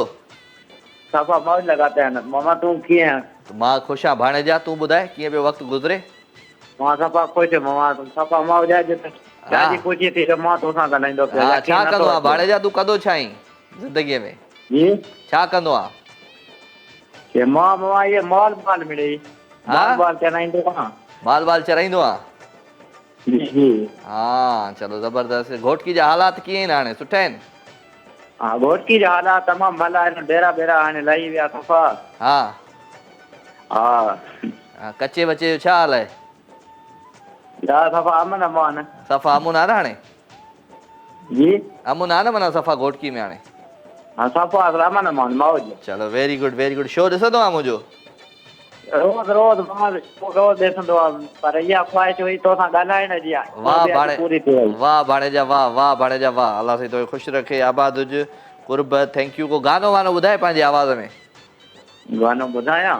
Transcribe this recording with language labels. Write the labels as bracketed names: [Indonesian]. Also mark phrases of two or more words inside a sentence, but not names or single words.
[Sindhi] सफ़ा मौज लॻाते आहिनि। मामा तूं कीअं आहे? मां ख़ुशि आहियां भाणेजा, तूं ॿुधाए कीअं पियो वक़्तु गुज़रे? मां सफ़ा ख़ुशि मामा, सफ़ा मौज आहे। ॾाढी ख़ुशी थी त मां तोसां ॻाल्हाईंदो पियो। हा, छा कंदो आहे भाणेजा तूं? कंदो छा आहीं ज़िंदगीअ में? जी छा कंदो आहे? मां मामा इहे मॉल माल मिले माल चलाईंदो आहियां। माल चराईंदो आहे? जी जी। हा चलो ज़बरदस्त। घोटकी जा हालात कीअं आहिनि हाणे? सुठा आहिनि? हा घोटकी जा हालात तमामु भला आहिनि। डेरा बेरा हाणे लही विया सफ़ा। हा हा कचे बचे जो छा हाल आहे? सफ़ा अमन अमान। सफ़ा अमुन आहे न हाणे? जी अमुन आहे न माना सफ़ा घोटकी में हाणे? हाँ सफ़ा अमन अमान मौज। चलो [English] very good very good. [Sindhi] शो ॾिसंदो आहे मुंहिंजो? रोज़ रोज़ रोज़ ॾिसंदो आहे, पर इहा ख़्वाहिश हुई तोसां ॻाल्हाइण जी आहे। वाह भाणे, वाह भाणेजा वाह, वाह भाणेजा वाह। अल्लाह साईं तोखे ख़ुशि रखे, आबाद हुज, कुर्ब। [English] thank you. [Sindhi] को गानो वानो ॿुधाए पंहिंजी आवाज़ में? गानो ॿुधायां?